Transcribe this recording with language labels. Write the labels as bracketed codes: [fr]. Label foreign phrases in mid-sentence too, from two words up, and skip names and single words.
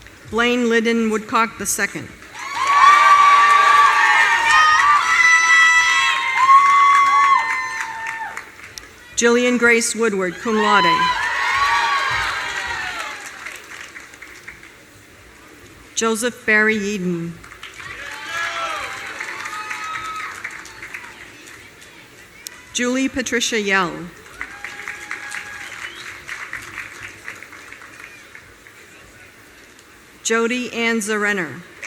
[en] Blaine Liddon Woodcock II. Jillian Grace Woodward, [la] cum laude. [en] Joseph Barry Eden. Julie Patricia Yell. Jody Ann Zarenner.